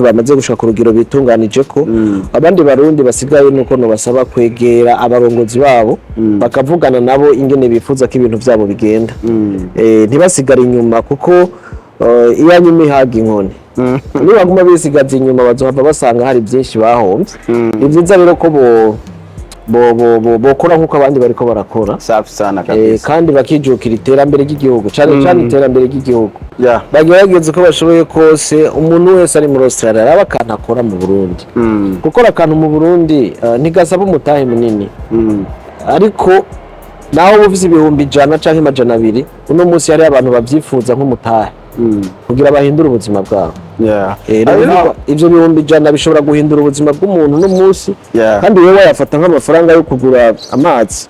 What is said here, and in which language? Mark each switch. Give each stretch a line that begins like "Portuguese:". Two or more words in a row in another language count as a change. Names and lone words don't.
Rundi: bamaze gushika ku rugero bitunganije ko abandi barundi basigaye nuko no basaba kwegera abarongozi babo bakavugana nabo ingene bifuza ko ibintu vyabo bigenda ntibasigara inyuma kuko iya nyuma ihaga inkoni niba guma bisigaza inyuma bazohava basanga hari byinshi bahomvye ivyiza rero ko bokora nkuko abandi bariko barakora
Swahili: safi sana kabisa
Rundi: kandi bakijukira iterambere ry'igihugu cyane iterambere ry'igihugu bagerageza ko bashoboye kose umuntu wese ari muri Australia araba akantu akora mu Burundi gukora akantu mu Burundi ntigasaba umutahe munini ariko naho ufise ibihumbi 100 canke 200 uno munsi hari abantu bavyifuza nk'umutahe kugira bahindura ubuzima bwabo ivyo bihumbi 100 bishobora guhindura ubuzima bw'umuntu no munsi kandi wewe yafata nk'amafaranga yo kugura amazi